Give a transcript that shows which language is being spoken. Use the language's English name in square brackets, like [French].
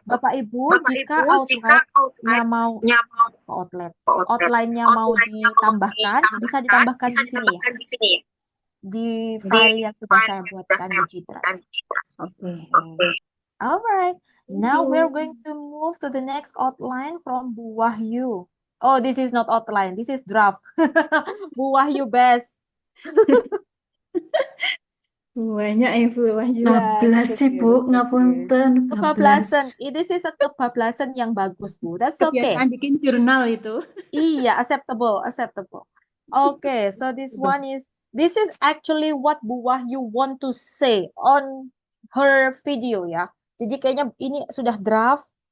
[Indonesian] Bapak Ibu, jika outline-nya mau outline-nya mau ditambahkan, bisa ditambahkan di sini ya, di file yang sudah saya buatkan di G Drive. Oke. [English] Alright, now we're going to move to the next outline from Bu Wahyu. Oh, this is not outline, this is draft. Bu Wahyu best. [Indonesian] Banyak ya Bu Wahyu. Ya, Bablas sih, Bu. [English] it's okay. [Javanese] Ngapunten, [Indonesian] Kebablasan, bablas. [English] this is a [Indonesian] kebablasan yang bagus, Bu. [English] That's okay. [Indonesian] Kebiasaan bikin jurnal itu. [English] Iya, acceptable, acceptable. Okay, so this is actually what Bu Wahyu want to say on her video ya. [Indonesian] Jadi kayaknya ini sudah draft.